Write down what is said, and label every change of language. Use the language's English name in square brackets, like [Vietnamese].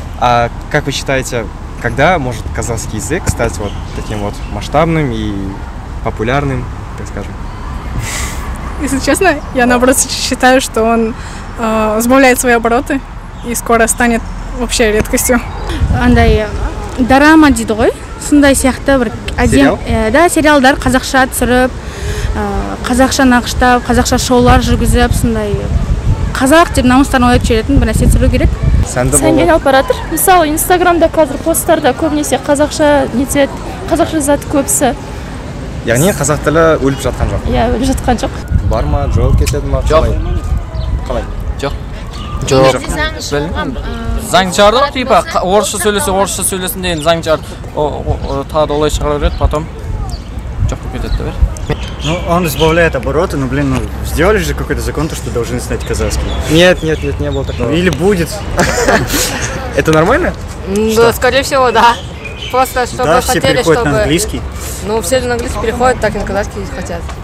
[Russian] Как вы считаете, когда может казахский язык стать вот таким вот масштабным и популярным, так скажем? Если честно, я наоборот считаю, что он сбавляет свои обороты и скоро станет вообще редкостью. [Kazakh] Андай драма дейді ғой, сондай сияқты бір сериалдар қазақша түсіріп, қазақша нақыштап, қазақша шоулар жүргізіп, сондай қазақ деп намыстарын оятып жіберетін бір нәрсе түсіру керек. Сәнге алып баратыр. Мысалы, Инстаграмда қазір посттарда көбінесе қазақша нетеді, қазақша жазады көбісі. Яғни қазақ тілі өліп жатқан жоқ. Өліп жатқан жоқ. Бар ма, жоқ кетеді ма? Қалай? Жоқ. Заң шығарды, типа орысша сөйлесе, орысша сөйлесін деген заң шығарды. Тағы да олай шығара береді, потом жоқ болып кетеді бер. [Russian] Ну, он избавляет обороты, но, блин, сделали же какой-то закон, то, что должны знать казахский. Нет, не было такого. Или будет. Это нормально? Да, скорее всего, да. Просто чтобы да, все хотели, переходят чтобы... на английский. Ну, все же на английский переходят, так и на казахский хотят.